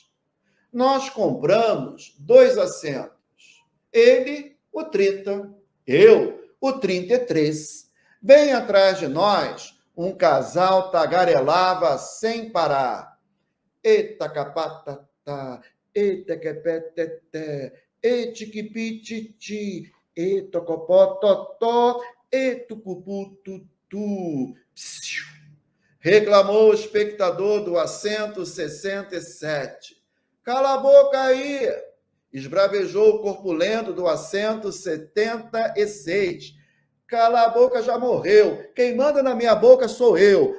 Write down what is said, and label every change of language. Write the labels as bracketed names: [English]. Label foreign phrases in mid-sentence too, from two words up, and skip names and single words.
[Portuguese] Nós compramos 2 assentos. Ele, o 30, eu, o 33. Bem atrás de nós, um casal tagarelava sem parar. Eita capatata, eita quepeteté, etiquipititi, etocopototó, etucupututu. Reclamou o espectador do assento 67. Cala a boca aí! Esbravejou o corpulento do assento 76. Cala a boca, já morreu. Quem manda na minha boca sou eu.